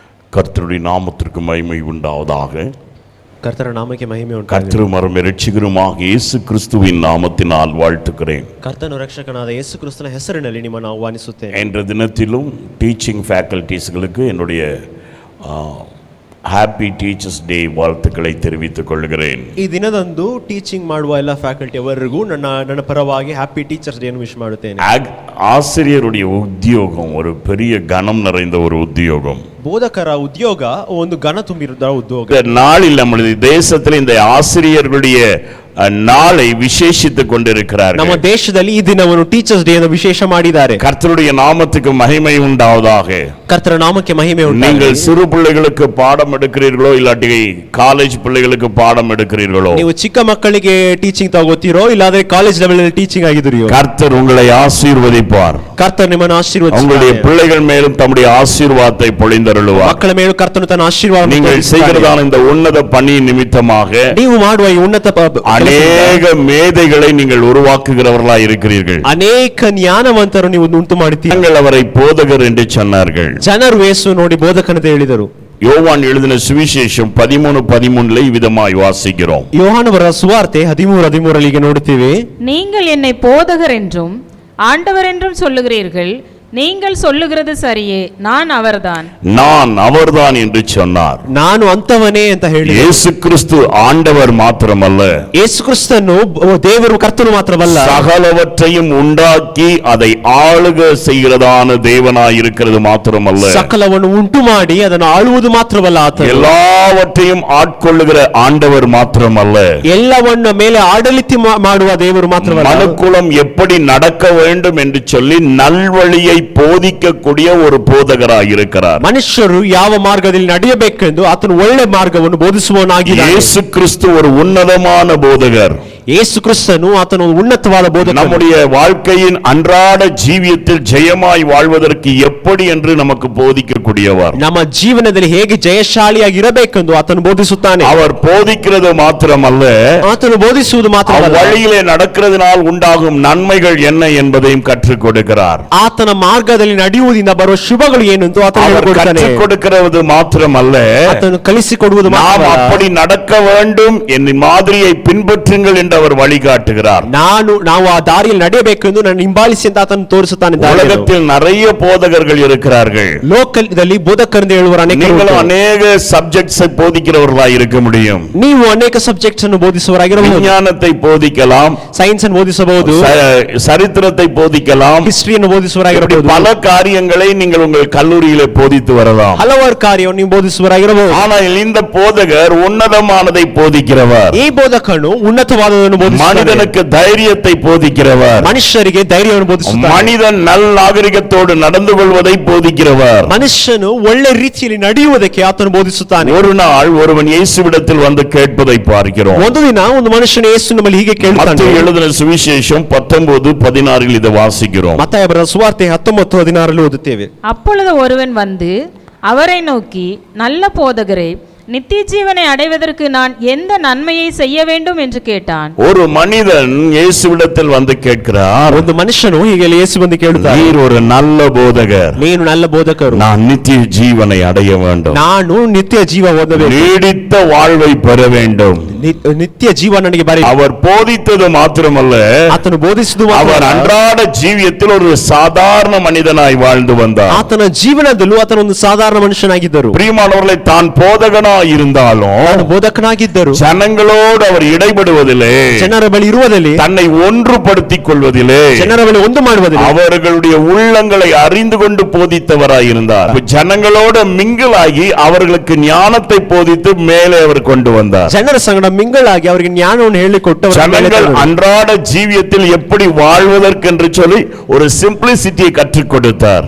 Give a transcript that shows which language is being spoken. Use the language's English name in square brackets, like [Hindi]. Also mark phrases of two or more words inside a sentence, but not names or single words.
[Tamil] கர்த்தருடைய நாமத்திற்கு மகிமை உண்டாவதாக. [Kannada] ಕರ್ತರ ನಾಮಕ್ಕೆ ಮಹಿಮೆ ಉಂಟಾಗಲಿ. [Tamil] கர்த்தரும் இரட்சகருமாக இயேசு கிறிஸ்துவின் நாமத்தினால் வாழ்த்துக்கிறேன். [Kannada] ಕರ್ತನು ರಕ್ಷಕನಾದ ಯೇಸು ಕ್ರಿಸ್ತನ ಹೆಸರಿನಲ್ಲಿ ನಿಮ್ಮನ್ನು ಆಹ್ವಾನಿಸುತ್ತೇನೆ. [Tamil] என்ற தினத்திலும் [English] teaching facultieskalukku [Tamil] என்னுடைய [English] happy teachers day [Tamil] வாழ்த்துக்களை தெரிவித்துக் கொள்கிறேன். [Kannada] ಈ ದಿನದಂದು ಟೀಚಿಂಗ್ ಮಾಡುವ ಎಲ್ಲ ಫ್ಯಾಕಲ್ಟಿ ಅವರಿಗೂ ನನ್ನ ಪರವಾಗಿ [English] happy teachers day [Kannada] ಅನ್ನು ವಿಶ್ ಮಾಡುತ್ತೇನೆ. [Tamil] ஆசிரியருடைய உத்தியோகம் ஒரு பெரிய கனம் நிறைந்த ஒரு உத்தியோகம். [Kannada] ಬೋಧಕರ ಉದ್ಯೋಗ ಒಂದು ಘನ ತುಂಬಿರುವ ಉದ್ಯೋಗ. [Tamil] இந்த நாளில் நம்முடைய தேசத்தில் இந்த ஆசிரியர்களுடைய நாளை விசேஷித்துக் கொண்டிருக்கிறார்கள். [Kannada] ನಮ್ಮ ದೇಶದಲ್ಲಿ ಈ ದಿನವನ್ನು [English] teachers day [Kannada] ಎಂದು ವಿಶೇಷ ಮಾಡಿದ್ದಾರೆ. [Tamil] கர்த்தருடைய நாமத்துக்கு மகிமை உண்டாவதாக. [Kannada] ಕರ್ತರ ನಾಮಕ್ಕೆ ಮಹಿಮೆ ಉಂಟಾಗಲಿ. [Tamil] நீங்கள் சிறு பிள்ளைகளுக்கு பாடம் எடுக்கிறீர்களோ இல்லாட்டி காலேஜ் பிள்ளைகளுக்கு பாடம் எடுக்கிறீர்களோ, [Kannada] ನೀವು ಚಿಕ್ಕ ಮಕ್ಕಳಿಗೆ ಟೀಚಿಂಗ್ ತಗೋತೀರೋ ಇಲ್ಲಾದ್ರೆ [English] college level [Kannada] ಅಲ್ಲಿ ಟೀಚಿಂಗ್ ಆಗಿದ್ದೀರೋ, [Tamil] கர்த்தர் உங்களை ஆசீர்வதிப்பார். [Kannada] ಕರ್ತರ್ ನಿಮ್ಮನ್ನು ಆಶೀರ್ವದಿಸುತ್ತಾನೆ. [Tamil] உங்களுடைய பிள்ளைகள் மேலும் தம்முடைய ஆசீர்வாதத்தை பொழிந்தருளுவார். [Kannada] ಮಕ್ಕಳ ಮೇಲೂ ಕರ್ತನು ತನ್ನ ಆಶೀರ್ವಾದವನ್ನು [Tamil] நீங்கள் செய்கிறதான இந்த உன்னத பணி நிமித்தமாக [Kannada] ನೀವು ಮಾಡುವ ಈ ಉನ್ನತ [Tamil] அநேக மேதைகளை நீங்கள் உருவாக்குகிறவர்களாய் இருக்கிறீர்கள். [Kannada] ಅನೇಕ ಜ್ಞಾನವಂತರು ನೀವು ಉಂಟು ಮಾಡುತ್ತೀರಿ. [Tamil] நீங்கள் அவரை போதகர் என்று சொன்னார்கள். [Kannada] ಜನರು ಯೇಸು ನೋಡಿ ಬೋಧಕನಂತ ಹೇಳಿದರು. [Tamil] யோவான் எழுதின சுவிசேஷம் 13:13 இவ்விதமாய் வாசிக்கிறோம். [Kannada] யோவான் ಬರೆದ ಸುವಾರ್ತೆ 13:13 ನೋಡುತ್ತೇವೆ. [Tamil] நீங்கள் என்னை போதகர் என்றும் ஆண்டவர் என்றும் சொல்லுகிறீர்கள், நீங்கள் சொல்லுகிறது சரியே, நான் அவர்தான் என்று சொன்னார். [Kannada] ನಾನು ಅಂತವನೇ ಅಂತ ಹೇಳಿ. [Tamil] இயேசு கிறிஸ்து ஆண்டவர் மாத்திரமல்ல, [Kannada] ಯೇಸು ಕ್ರಿಸ್ತನು ದೇವರು ಕರ್ತನು ಮಾತ್ರವಲ್ಲ, [Tamil] சகலவற்றையும் உண்டாக்கி அதை ஆளுக செய்கிறதான தேவனாய் இருக்கிறது மாத்திரமல்ல, [Kannada] ಸಕಲವನ್ನು ಉಂಟು ಮಾಡಿ ಅದನ್ನು ಆಳುವುದು ಮಾತ್ರವಲ್ಲ, ಆತನು [Tamil] எல்லாவற்றையும் ஆட்கொள்ளுகிற ஆண்டவர் மாத்திரமல்ல, [Kannada] ಎಲ್ಲವನ್ನ ಮೇಲೆ ಆಡಳಿತ ಮಾಡುವ ದೇವರು ಮಾತ್ರವಲ್ಲ, [Tamil] மனுக்குலம் எப்படி நடக்க வேண்டும் என்று சொல்லி நல்வழியை போதிக்கக்கூடிய ஒரு போதகராய் இருக்கிறார். [Kannada] ಮನುಷ್ಯರು ಯಾವ ಮಾರ್ಗದಲ್ಲಿ ನಡೆಯಬೇಕೆಂದು ಆತನು ಒಳ್ಳೆ ಮಾರ್ಗವನ್ನು ಬೋಧಿಸುವವನಾಗಿದ್ದಾನೆ. [Tamil] ಯೇಸು ಕ್ರಿಸ್ತು ஒரு உன்னதமான போதகர். [Kannada] ಯೇಸು ಕ್ರಿಸ್ತನು ಆತನು ಉನ್ನತವಾದ ಬೋಧಕ. [Tamil] நம்முடைய வாழ்க்கையின் அன்றாட ஜீவியத்தில் ஜெயமாய் வாழ்வதற்கு எப்படி என்று நமக்கு போதிக்கக்கூடியவர். [Kannada] ನಮ್ಮ ಜೀವನದಲ್ಲಿ ಹೇಗೆ ಜಯಶಾಲಿಯಾಗಿ ಇರಬೇಕೆಂದು ಆತನು ಬೋಧಿಸುತ್ತಾನೆ. [Tamil] அவர் போதிக்கிறது மாத்திரமல்ல, [Kannada] ಆತನು ಬೋಧಿಸುವುದು ಮಾತ್ರವಲ್ಲ, [Tamil] வழியிலே நடக்கிறதுனால் உண்டாகும் நன்மைகள் என்ன என்பதையும் கற்றுக் கொடுக்கிறார். [Kannada] ಆತನ ಮಾರ್ಗದಲ್ಲಿ ನಡೆಯುವುದರಿಂದ ಬರುವ ಶುಭಗಳು ಏನು ಎಂದು ಆತನು ಹೇಳಿಕೊಡುತ್ತಾನೆ. [Tamil] கற்றுக் கொடுக்கிறது மாத்திரமல்ல, [Kannada] ಆತನು ಕಲಿಸಿಕೊಡುವುದು [Tamil] நாம் அப்படி நடக்க வேண்டும் என்ற மாதிரியை பின்பற்றுங்கள் என்று அவர் வழிகாட்டுகிறார். [Kannada] ನಾವು ಆ ದಾರಿಯಲ್ಲಿ ನಡೆಯಬೇಕೆಂದು ನನ್ನ ಹಿಂಬಾಲಿಸಿ ಅಂತ ಆತನು ತೋರಿಸುತ್ತಾನೆ. [Tamil] உலகத்தில் நிறைய போதகர்கள் இருக்கிறார்கள். [Kannada] ಲೋಕದಲ್ಲಿ ಬೋಧಕರಿಂದ ಹೇಳುವರು ಅನೇಕರು. [Tamil] அநேக சப்ஜெக்ட்ஸ் போதிக்கிறவர்களாய் இருக்க முடியும். [Kannada] ನೀವು ಅನೇಕ ಸಬ್ಜೆಕ್ಟ್ಸ್ ಅನ್ನು ಬೋಧಿಸುವವರಾಗಿರಬಹುದು. [Tamil] ವಿಜ್ಞಾನத்தை போதிக்கலாம், [Kannada] ಸೈನ್ಸ್ ಅನ್ನು ಬೋಧಿಸಬಹುದು, [Tamil] சரித்திரத்தை போதிக்கலாம், [Kannada] ಹಿಸ್ಟರಿಯನ್ನು ಬೋಧಿಸುವವರಾಗಿರಬಹುದು. [Tamil] பல காரியங்களை நீங்கள் உங்கள் கல்லூரியிலே போதித்து வரலாம். [Kannada] ಹಲವಾರು ಕಾರ್ಯವನ್ನು ನೀವು ಬೋಧಿಸುವವರಾಗಿರಬಹುದು. [Tamil] ஆனால் இந்த போதகர் உன்னதமானதை போதிக்கிறவர். [Kannada] ಈ ಬೋಧಕನು ಉನ್ನತವಾದದನ್ನು ಬೋಧಿಸುತ್ತಾನೆ. [Tamil] மனிதனுக்கு தைரியத்தை போதிக்கிறவர். [Kannada] ಮನುಷ್ಯರಿಗೆ ಧೈರ್ಯವನ್ನು ಬೋಧಿಸುತ್ತಾನೆ. [Tamil] மனிதன் நல்ல நாகரிகத்தோடு நடந்து கொள்வதை போதிக்கிறவர். [Kannada] ಮನುಷ್ಯನು ಒಳ್ಳೆ ರೀತಿಯಲ್ಲಿ ನಡೆಯುವುದಕ್ಕೆ ಆತನು ಬೋಧಿಸುತ್ತಾನೆ. [Tamil] ஒரு நாள் ஒருவன் இயேசுவிடத்தில் வந்து கேட்பதை பார்க்கிறோம். [Kannada] ಒಂದು ದಿನ ಒಂದು ಮನುಷ್ಯನು ಯೇಸು ನಮ್ಮಲ್ಲಿ ಹೀಗೆ ಕೇಳುತ್ತಾನೆ. [Tamil] மத்தேயு எழுதின சுவிசேஷம் 19:16 இதை வாசிக்கிறோம். [Kannada] ಮತ್ತಾಯ ಬರೆದ ಸುವಾರ್ತೆ 19:16 ಓದುತ್ತೇವೆ. [Tamil] அப்பொழுது ஒருவன் வந்து அவரை நோக்கி, நல்ல போதகரே, நித்திய ஜீவனை அடைவதற்கு நான் எந்த நன்மையை செய்ய வேண்டும் என்று கேட்டான். ஒரு மனிதன் இயேசுவிடத்தில் வந்து கேட்கிறார். [Kannada] ಒಂದು ಮನುಷ್ಯನು ಹೀಗೆ ಯೇಸು ಬಂದು ಕೇಳುತ್ತಾನೆ, [Tamil] நீர் ஒரு நல்ல போதகர், [Kannada] ನೀನು நல்ல ಬೋಧಕರು, [Tamil] நான் நித்திய ஜீவனை அடைய வேண்டும், [Kannada] ನಾನು ನಿತ್ಯ ಜೀವ ಹೊಂದಬೇಕು, [Tamil] நீடித்த வாழ்வை பெற வேண்டும். [Kannada] ನಿತ್ಯ ಜೀವ ನನಗೆ ಬರಲಿ. [Tamil] அவர் போதித்தது மாத்திரமல்ல, [Kannada] ಆತನು ಬೋಧಿಸಿದ್ದು [Tamil] அவர் ಅன்றாட ಜೀವಿಯத்தில் ஒரு சாதாரண மனிதனாய் வாழ்ந்து வந்தார். [Kannada] ಆತನ ಜೀವನದಲ್ಲೂ ಆತನ ಒಂದು ಸಾಧಾರಣ ಮನುಷ್ಯನಾಗಿದ್ದರು. [Tamil] பிரியமானவர்களை, தான் போதகனாய் இருந்தாலும் [Kannada] ಬೋಧಕನಾಗಿದ್ದರು, [Tamil] ஜனங்களோடு அவர் இடைபடுவதிலே, [Kannada] ಜನರ ಬಳಿ ಇರುವುದಿಲ್ಲ, [Tamil] தன்னை ஒன்றுபடுத்திக் கொள்வதிலே, [Kannada] ಜನರ ಬಳಿ ಒಂದು ಮಾಡುವುದಿಲ್ಲ, [Tamil] அவர்களுடைய உள்ளங்களை அறிந்து கொண்டு போதித்தவராய் இருந்தார். ஜனங்களோடு மிங்கிளாகி அவர்களுக்கு ஞானத்தை போதித்து மேலே அவர் கொண்டு வந்தார். [Kannada] ಜನರ ಸಂಗಡ ಮಿಂಗಳಾಗಿ ಅವರಿಗೆ ಜ್ಞಾನವನ್ನು ಹೇಳಿಕೊಟ್ಟು [Tamil] ஜனங்கள் அன்றாட ஜீவியத்தில் எப்படி வாழ்வதற்கு என்று சொல்லி ஒரு சிம்பிளிசிட்டியை கற்றுக் கொடுத்தார்.